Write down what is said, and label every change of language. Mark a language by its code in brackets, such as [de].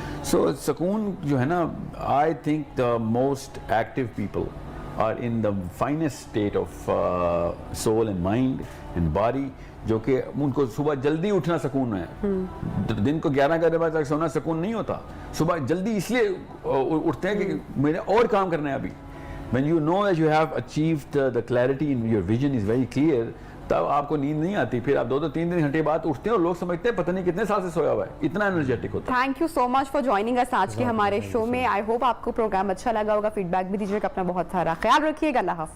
[ur] سو سکون جو ہے نا, [en] I think the most active people are in the finest state of soul and mind and body, [ur] جو کہ ان کو صبح جلدی اٹھنا سکون ہے. دن کو 11 بجے تک سونا سکون نہیں ہوتا. صبح جلدی اس لیے اٹھتے ہیں کہ میرے اور کام کرنا ہے ابھی. [en] when you know that you have achieved the clarity in your vision is very clear, [ur] تب آپ کو نیند نہیں آتی. پھر آپ 2-3 گھنٹے بعد اٹھتے ہیں اور لوگ سمجھتے ہیں پتہ نہیں کتنے سال سے سویا ہوا ہے, اتنا انرجیٹک ہوتا ہے. [en] thank you so much for joining اس [ur] آج کے ہمارے شو میں. آئی ہوپ آپ کو پروگرام اچھا لگا ہوگا. فیڈ بیک بھی دیجیے گا. اپنا بہت سارا خیال رکھیے گا. اللہ حافظ.